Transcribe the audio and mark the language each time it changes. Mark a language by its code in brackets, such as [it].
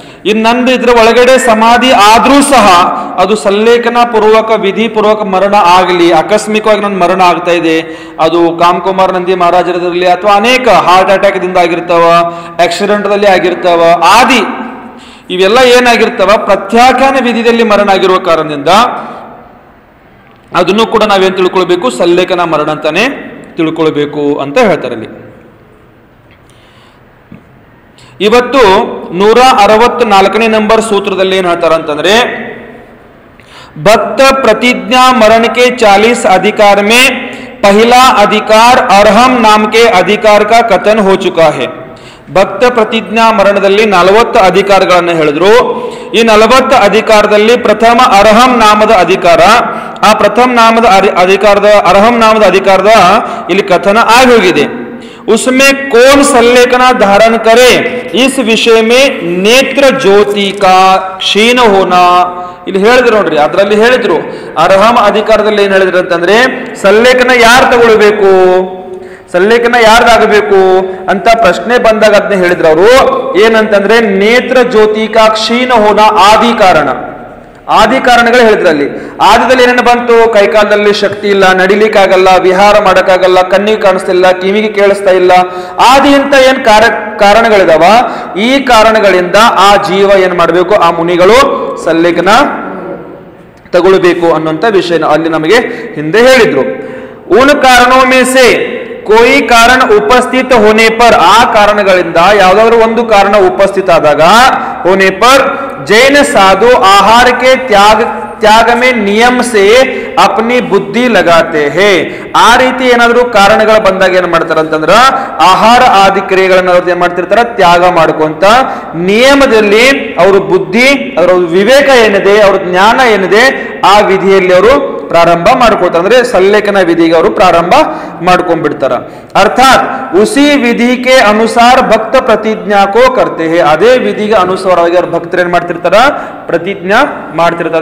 [kn] ಇನ್ನೊಂದು ಇದ್ರ ಒಳಗಡೆ ಸಮಾಧಿ ಆದ್ರೂ ಸಹ ಅದು ಸಲ್ಲೇಖನ ಪೂರ್ವಕ ವಿಧಿ ಪೂರ್ವಕ ಮರಣ ಆಗಲಿ, ಆಕಸ್ಮಿಕವಾಗಿ ನನ್ನ ಮರಣ ಆಗ್ತಾ ಇದೆ, ಅದು ಕಾಮಕುಮಾರ ನಂದಿ ಮಹಾರಾಜರದಲ್ಲಿ ಅಥವಾ ಅನೇಕ ಹಾರ್ಟ್ ಅಟ್ಯಾಕ್ ದಿಂದ ಆಗಿರ್ತಾವ, ಆಕ್ಸಿಡೆಂಟ್ದಲ್ಲಿ ಆಗಿರ್ತಾವ, ಆದಿ ಇವೆಲ್ಲ ಏನಾಗಿರ್ತಾವ ಪ್ರತ್ಯಾಖ್ಯಾನ ವಿಧಿಯಲ್ಲಿ ಮರಣ ಆಗಿರುವ ಕಾರಣದಿಂದ ಅದನ್ನು ಕೂಡ ನಾವೇನ್ ತಿಳ್ಕೊಳ್ಬೇಕು, ಸಲ್ಲೇಖನ ಮರಣ ಅಂತಾನೆ ತಿಳ್ಕೊಳ್ಬೇಕು ಅಂತ ಹೇಳ್ತಾರೆ ಅಲ್ಲಿ. ಇವತ್ತು 164ನೇ ನಂಬರ್ सूत्रದಲ್ಲಿ ಏನ್ ಹೇಳ್ತಾರ ಅಂತಂದ್ರೆ, [hi] भक्त प्रतिज्ञा मरण के 40 अधिकार में पहला अधिकार अरहम नाम के अधिकार का कथन हो चुका है. [kn] ಭಕ್ತ ಪ್ರತಿಜ್ಞಾ ಮರಣದಲ್ಲಿ 40 ಅಧಿಕಾರಗಳನ್ನು ಹೇಳಿದ್ರು. ಈ 40 ಅಧಿಕಾರದಲ್ಲಿ ಪ್ರಥಮ ಅರ್ಹಂ ನಾಮದ ಅಧಿಕಾರ, ಆ ಪ್ರಥಮ ನಾಮದ ಅಧಿಕಾರದ ಅರ್ಹಂ ನಾಮದ ಅಧಿಕಾರದ ಇಲ್ಲಿ ಕಥನ ಆಗಿ ಹೋಗಿದೆ. [hi] उसमें कौन सल्लेखना धारण करे, इस विषय में नेत्र ज्योति का क्षीण होना [kn] ಇಲ್ಲಿ ಹೇಳಿದ್ರು ನೋಡ್ರಿ. ಅದರಲ್ಲಿ ಹೇಳಿದ್ರು ಅರ್ಹಂ ಅಧಿಕಾರದಲ್ಲಿ ಏನ್ ಹೇಳಿದ್ರು ಅಂತಂದ್ರೆ, ಸಲ್ಲೇಖನ ಯಾರು ತಗೊಳ್ಬೇಕು, ಸಲ್ಲೇಖನ ಯಾರ್ದಾಗಬೇಕು ಅಂತ ಪ್ರಶ್ನೆ ಬಂದಾಗ ಅದನ್ನ ಹೇಳಿದ್ರು ಅವರು. ಏನಂತಂದ್ರೆ [hi] ನೇತ್ರ ಜ್ಯೋತಿಕಾ ಕ್ಷೀಣ ಹೋನ [kn] ಆದಿ ಕಾರಣ, ಆದಿ ಕಾರಣಗಳು ಹೇಳಿದ್ರು ಅಲ್ಲಿ. ಆದಿದಲ್ಲಿ ಏನೇನು ಬಂತು, ಕೈಕಾಲದಲ್ಲಿ ಶಕ್ತಿ ಇಲ್ಲ, ನಡಿಲಿಕ್ಕಾಗಲ್ಲ, ವಿಹಾರ ಮಾಡಕ್ಕಾಗಲ್ಲ, ಕಣ್ಣಿಗೆ ಕಾಣಿಸ್ತಿಲ್ಲ, ಕಿವಿಗೆ ಕೇಳಿಸ್ತಾ ಇಲ್ಲ, ಆದಿ ಅಂತ ಏನ್ ಕಾರಣಗಳಿದಾವ, ಈ ಕಾರಣಗಳಿಂದ ಆ ಜೀವ ಏನ್ ಮಾಡ್ಬೇಕು, ಆ ಮುನಿಗಳು ಸಲ್ಲೇಖನ ತಗೊಳ್ಬೇಕು ಅನ್ನುವಂಥ ವಿಷಯ ಅಲ್ಲಿ ನಮಗೆ ಹಿಂದೆ ಹೇಳಿದ್ರು. [hi] ಉನ್ ಕಾರಣೋ ಮೇ ಸೆ कोई कारण उपस्थित होने पर, आ [kn] कारणಗಳಿಂದ ಯಾವುದಾದರೂ ಒಂದು ಕಾರಣ ಉಪಸ್ಥಿತ ಆದಾಗ [hi] होने पर जैन साधु आहार के त्याग में नियम से अपनी बुद्धि लगाते हैं. [kn] ಆ ರೀತಿ ಏನಾದರೂ ಕಾರಣಗಳು ಬಂದಾಗ ಏನ್ ಮಾಡ್ತಾರ ಅಂತಂದ್ರ, ಆಹಾರ ಆದಿ ಕ್ರಿಯೆಗಳನ್ನ ಅವ್ರು ಏನ್ ಮಾಡ್ತಿರ್ತಾರ, ತ್ಯಾಗ ಮಾಡ್ಕೊಂತ ನಿಯಮದಲ್ಲಿ ಅವರು ಬುದ್ಧಿ, ಅವರ ವಿವೇಕ ಏನಿದೆ, ಅವ್ರ ಜ್ಞಾನ ಏನಿದೆ, ಆ ವಿಧಿಯಲ್ಲಿ ಅವರು ಪ್ರಾರಂಭ ಮಾಡ್ಕೊಳ್ತಾರೆ. ಅಂದ್ರೆ ಸಲ್ಲೇಖನ ವಿಧಿಗೆ ಅವರು ಪ್ರಾರಂಭ ಮಾಡ್ಕೊಂಡ್ಬಿಡ್ತಾರ. ಅರ್ಥಾತ್ [hi] ಉಸಿ ವಿಧಿಗೆ ಅನುಸಾರ ಭಕ್ತ ಪ್ರತಿಜ್ಞಾ ಕೋ ಕರ್ತೆ ಹೇ, [kn] ಅದೇ ವಿಧಿಗೆ ಅನುಸಾರವಾಗಿ ಅವ್ರ ಭಕ್ತರು ಏನ್ ಮಾಡ್ತಿರ್ತಾರ, ಪ್ರತಿಜ್ಞಾ ಮಾಡ್ತಿರ್ತಾರೆ.